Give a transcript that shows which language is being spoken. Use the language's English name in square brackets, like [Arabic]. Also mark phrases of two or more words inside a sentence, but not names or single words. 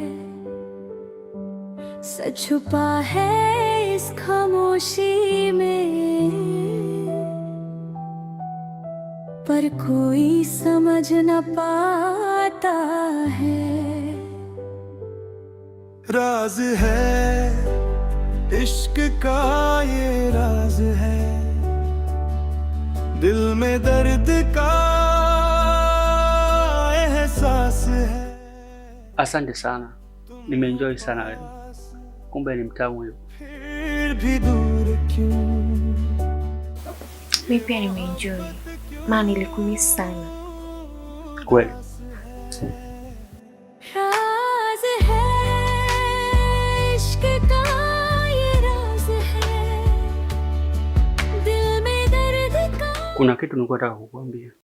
[Hindi] सच छुपा है इस खामोशी में, पर कोई समझ न पाता है। राज है इश्क का ये राज है, दिल में दर्द का एहसास है। [Swahili] Asante sana, nimeenjoy sana leo. Kumbe ni mtamu huyo. [Hindi] फिर भी दूर क्यों? [Swahili] Mimi pia nimeenjoy. Maana nilikumisi sana. Kweli. Kuna kitu nilikuwa nataka kukuambia.